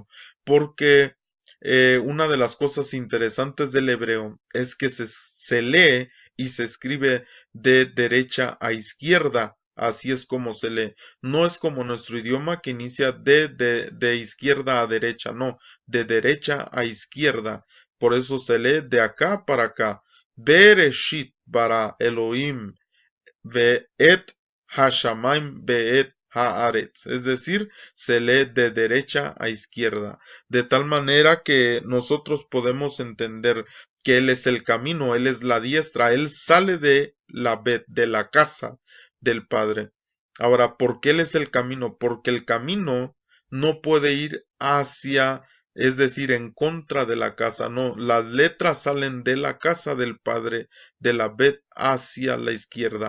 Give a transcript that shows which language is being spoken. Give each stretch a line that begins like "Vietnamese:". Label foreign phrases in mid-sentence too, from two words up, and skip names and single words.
Spanish: Porque una de las cosas interesantes del hebreo es que se lee y se escribe de derecha a izquierda. Así es como se lee. No es como nuestro idioma que inicia de izquierda a derecha. No, de derecha a izquierda. Por eso se lee de acá para acá.
Hebrew: בראשית ברא אלהים ואת השמים ואת הארץ,
Spanish: es decir, se lee de derecha a izquierda, de tal manera que nosotros podemos entender que Él es el camino, Él es la diestra, Él sale de la casa del Padre. Ahora, ¿por qué Él es el camino? Porque el camino no puede ir hacia, es decir, en contra de la casa, no, las letras salen de la casa del Padre, de la Bet hacia la izquierda.